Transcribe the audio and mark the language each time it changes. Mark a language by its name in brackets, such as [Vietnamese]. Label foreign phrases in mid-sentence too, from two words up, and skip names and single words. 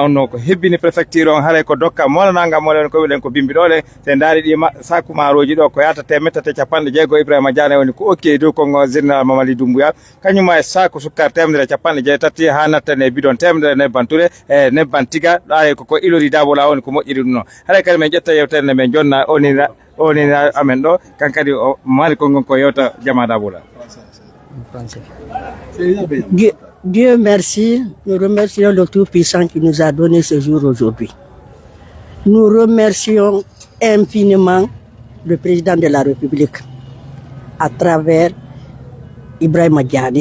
[Fula] on no ko hebbini préfecture on haray ko dokka molananga molen ko wiɗen ko bimbi ɗole se daari ɗi saku maroji ɗo ko yata temettete capanɗe jeegoo Ibrahima Diane woni ko okki dow kongo général Mamadi Doumbouya kañuma e saku sukkar temedere capanɗe jeetati ha nattane bidon temedere nebban ture e nebban tiga ɗa ko ilori Dabola woni ko moƴƴiri ɗum noon haray kadi men ƴetta yewtere nde men jonna oni amen ɗo kankadi o mari kongon ko yewta jama Dabola. [French] Dieu merci, nous remercions le Tout-Puissant qui nous a donné ce jour aujourd'hui. Nous remercions infiniment le président de la République à travers Ibrahima Diane.